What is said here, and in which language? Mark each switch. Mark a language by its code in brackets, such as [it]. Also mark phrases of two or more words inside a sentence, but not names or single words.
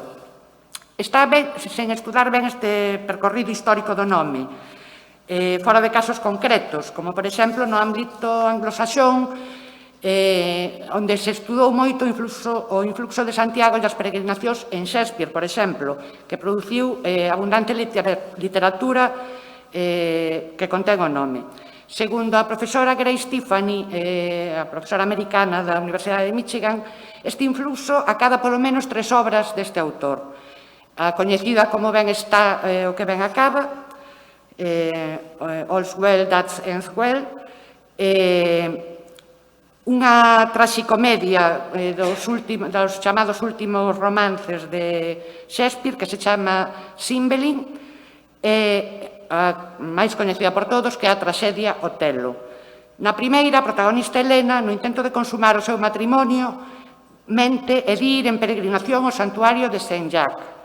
[gl] Está ben, sen estudar ben este percorrido histórico do nome, fora de casos concretos, como, por exemplo, no ámbito anglosaxón, onde se estudou moito o influxo de Santiago e as peregrinacións en Shakespeare, por exemplo, que produciu abundante literatura que contén o nome. Segundo a profesora Grace Tiffany, a profesora americana da Universidade de Michigan, este influxo acada polo menos 3 obras deste autor. A coñecida Como ben está o que ben acaba, All's well that ends well, unha traxicomedia dos chamados últimos romances de Shakespeare que se chama Cymbeline, e a máis coñecida por todos, que é a traxedia Otelo. Na primeira, a protagonista Helena, no intento de consumar o seu matrimonio, mente e de ir en peregrinación ao santuario de Saint-Jacques.